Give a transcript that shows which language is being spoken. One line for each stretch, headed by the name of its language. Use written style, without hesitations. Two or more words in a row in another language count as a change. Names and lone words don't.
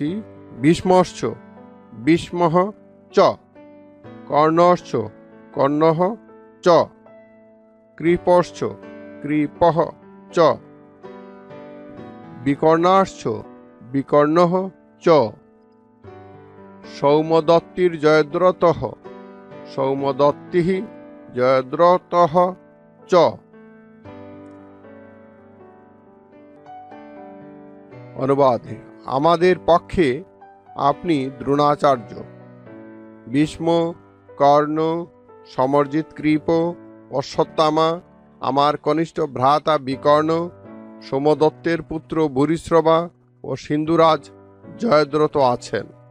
Sanskrit: ভীষ্মশ্চ ভীষ্মঃ চ, কর্ণশ্চ কর্ণঃ চ, কৃপশ্চ কৃপঃ চ, বিকর্ণাশ্চ বিকর্ণঃ চ, সৌম্যদত্তির জয়দ্রতঃ সৌম্যদত্তিঃ জয়দ্রতঃ চ।
Bangla: অনুবাদ: আমাদের পক্ষে আপনি দ্রোণাচার্য, ভীষ্ম, কর্ণ, সমরজিৎ কৃপ, অশ্বত্থামা, আমার কনিষ্ঠ ভ্রাতা বিকর্ণ, সোমদত্তের পুত্র ভূরিশ্রবা ও সিন্ধুরাজ জয়দ্রথ আছেন।